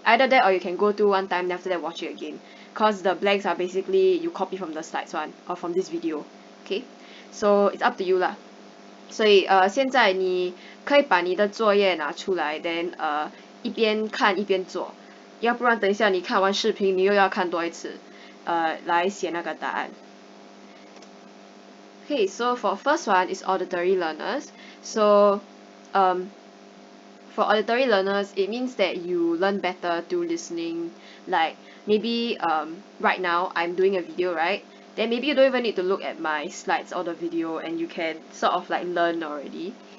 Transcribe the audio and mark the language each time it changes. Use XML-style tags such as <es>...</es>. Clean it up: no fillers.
<en>Either that or you can go through one time then after that watch it again. Cause the blanks are basically you copy from the slides one or from this video. Okay, so it's up to you lah.</en> <zh>所以现在你可以把你的作业拿出来 then 一边看一边做，要不然等一下你看完视频你又要看多一次来写那个答案。</zh> <en>Okay, so for first one is auditory learners. So for auditory learners, it means that you learn better through listening. Like maybe right now I'm doing a video, right? Then maybe you don't even need to look at my slides or the video and you can sort of like learn already.</en>